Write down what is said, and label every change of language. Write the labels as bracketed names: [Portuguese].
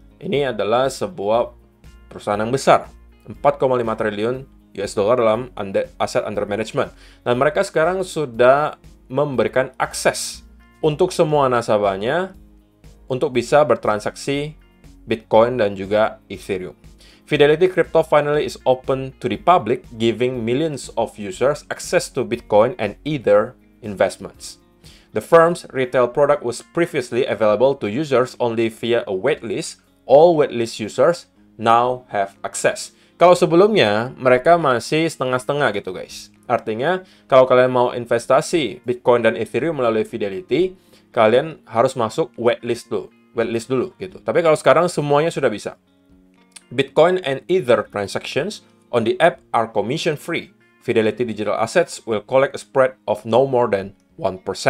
[Indonesian] Ini adalah sebuah perusahaan yang besar. 4,5 triliun US dollar dalam aset [English] under management. [Indonesian] Dan mereka sekarang sudah memberikan akses untuk semua nasabahnya untuk bisa bertransaksi Bitcoin dan juga Ethereum. [English] Fidelity Crypto finally is open to the public, giving millions of users access to Bitcoin and Ether investments. The firm's retail product was previously available to users only via a waitlist. All waitlist users now have access. [Indonesian] Kalau sebelumnya, mereka masih setengah-setengah gitu guys. Artinya, kalau kalian mau investasi Bitcoin dan Ethereum melalui Fidelity, kalian harus masuk waitlist dulu gitu. Tapi kalau sekarang semuanya sudah bisa. [English] Bitcoin and Ether transactions on the app are commission-free. Fidelity Digital Assets will collect a spread of no more than 1%.